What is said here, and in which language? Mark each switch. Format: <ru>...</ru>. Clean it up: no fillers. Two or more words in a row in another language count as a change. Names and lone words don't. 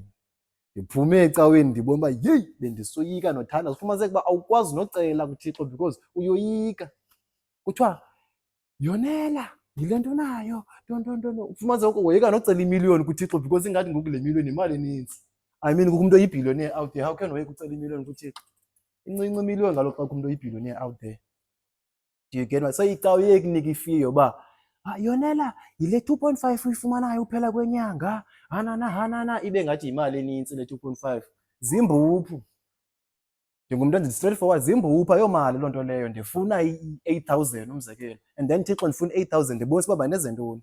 <xh>Ndiphume ecaweni ndibona uba yeyi bendisoyika nothanda. Ufumaniseke uba awukwazi nocela kuThixo because uyoyika. Kuthiwa yonela yile nto nayo ntontontoni. Ufumaniseke woyika nocela imiliyoni kuThixo because ingathi ngoku le miliyoni yimali enintsi.</xh> <en>I mean</en> <xh>ngoku umntu oyibhiliyonea</xh> <en>out there, how can</en> <xh>woyika ucela imiliyoni kuThixo? Incinci imiliyoni kaloku xa umntu oyibhiliyonea</xh> <en>out there. Do you get what?</en> <xh>So icawe iyekunika ifiyo uba yonela yile 2.5 uyifumanayo uphela kwenyanga, hanana ibe ngathi yimali enintsi le 2.5. Zimbuphu. Ndingumntu ndi-straightforward, zimbuphu ayomali loo nto leyo. Ndifuna i-8,000 umzekelo</xh> <en>and then</en> <xh>Thixo ndifuna i-8,000 ndibonisa uba bandenze ntoni.</xh>